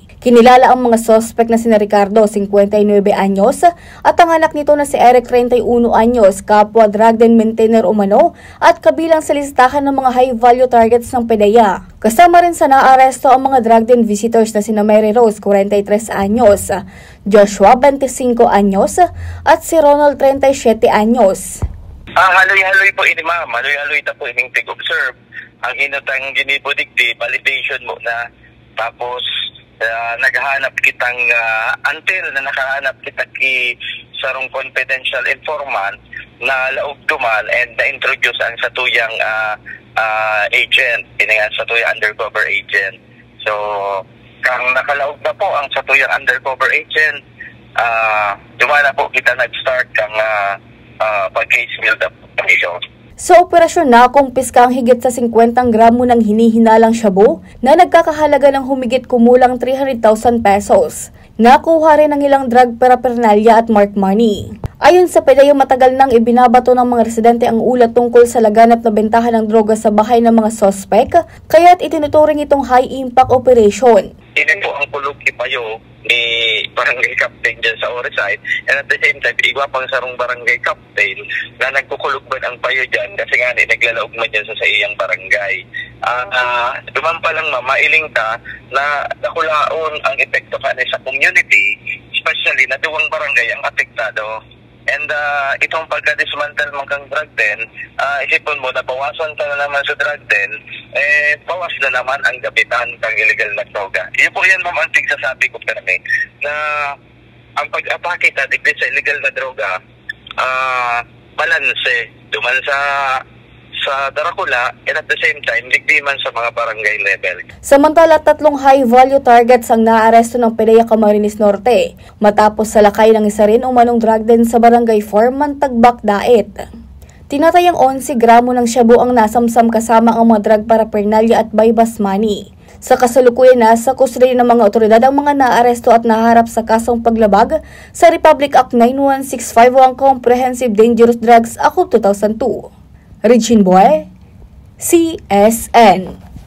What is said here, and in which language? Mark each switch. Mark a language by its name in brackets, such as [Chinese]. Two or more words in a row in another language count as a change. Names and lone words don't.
[Filipino] Kinilala ang mga suspect na sina Ricardo, 59 anyos, at ang anak nito na si Eric, 31 anyos, kapwa [English] drug den maintainer [Filipino] umano at kabilang sa listahan ng mga [English] high-value targets [Filipino] ng PDEA. Kasama rin sa naaresto ang mga [English] drug den visitors [Filipino] na sina Mary Rose, 43 anyos, Joshua, 25 anyos, at si Ronald, 37 anyos. [Bikol] Haloy-haloy po ini ma'am, haloy-haloy ta po ining tig-observe. Ang hinutang ginibudigdi, validation mo na, tapos naghahanap kitang until na nakahanap kita sarong [English] confidential informant [Bikol] na laog dumal and na-introduce ang satuyang agent, iningan satuyang [English] undercover agent. [Bikol] So, kang nakalaog na po ang satuyang [English] undercover agent, [Bikol] dumala po kita nag-start kang pag- [English] case build up [Bikol] ito. [Filipino] Sa operasyon na, kumpiska ang higit sa 50 gramo ng hinihinalang shabu na nagkakahalaga ng humigit kumulang 300,000 pesos. Nakuha rin ang ilang [English] drug paraphernalia [Filipino] at [English] mark money. [Filipino] Ayon sa PDEA, matagal nang ibinabato ng mga residente ang ulat tungkol sa laganap na bentahan ng droga sa bahay ng mga sospek, kaya't itinuturing itong [English] high-impact operation. [Bikol] Ini po ang kulog ipayo ni barangay captain dyan sa Oresite, [English] and at the same time, [Bikol] igwa pang sarong barangay captain na nagkukulog ba ang payo dyan kasi nga naglalaog man dyan sa iyang barangay. Duman pa lang mailing ka na nakulaon ang epekto ka sa community, especially na duwang barangay ang apektado. And itong pagka-dismantle mong kang [English] drug den, [Bikol] isipon mo na bawasan ka na naman sa [English] drug den, [Bikol] bawas na naman ang gabitan kang illegal na droga. Yun po yan ma'am ang tigsasabi ko kami, na ang pag-atake ta digdi sa illegal na droga, balanse, duman sa Daracula, [English] and at the same time, [Bikol] digdi man sa mga barangay level. [Filipino] Samantala, 3 [English] high-value targets [Filipino] ang naaresto ng PDEA Camarines Norte matapos salakay ng isa rin umanong [English] drug den [Filipino] sa barangay 4 Mantagbak, Daet. Tinatayang 11 gramo ng shabu ang nasamsam kasama ang mga [English] drug paraphernalia [Filipino] at [English] buy-bus money. [Filipino] Sa kasalukuyan, nasa kustodiya ng mga otoridad ang mga naaresto at naharap sa kasong paglabag sa Republic Act 9165 o ang Comprehensive Dangerous Drugs Act 2002. Regine Boy, CSN.